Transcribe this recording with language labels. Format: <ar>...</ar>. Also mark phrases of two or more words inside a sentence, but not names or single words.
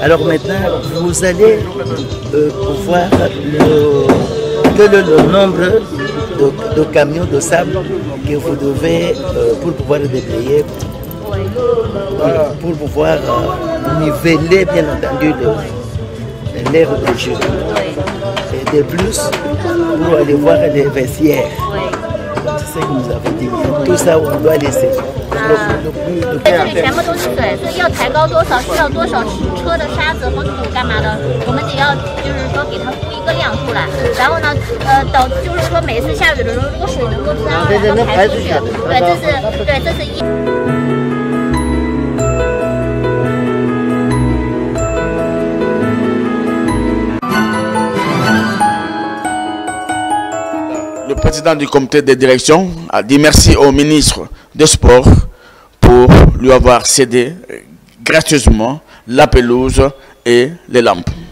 <fr>Alors maintenant, vous allez pouvoir le nombre de camions de sable que vous devez pour pouvoir le déblayer, pour pouvoir niveler bien entendu l'aire de jeu. Et de plus, pour aller voir les vestiaires. C'est ce que nous avons dit. Tout ça, on doit laisser.</fr> <zh>这里全部都是水，所以要抬高多少，需要多少车的沙子和土干嘛的，我们得要就是说给它估一个量出来，然后呢，等就是说每次下雨的时候，如果水能够自然而然地排出去，这是一。</zh> <fr>Le président du comité de direction a dit merci au ministre des Sports pour lui avoir cédé gracieusement la pelouse et les lampes.</fr>